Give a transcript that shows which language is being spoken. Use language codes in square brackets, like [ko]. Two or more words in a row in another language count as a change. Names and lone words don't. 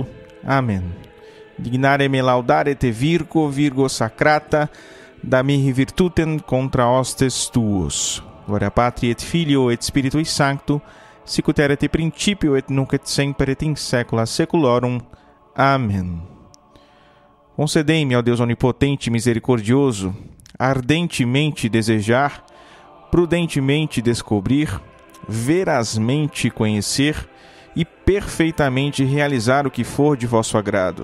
[la] Amen. Dignare me laudare te Virgo sacrata, da mihi virtutem contra hostes tuos. Gloria Patri et Filio et Spiritui Sancto, sicut erat in principio et nunc et semper et in saecula saeculorum. Amen. [pt] Concedei-me, ó Deus onipotente e misericordioso, ardentemente desejar, prudentemente descobrir, verazmente conhecer e perfeitamente realizar o que for de vosso agrado.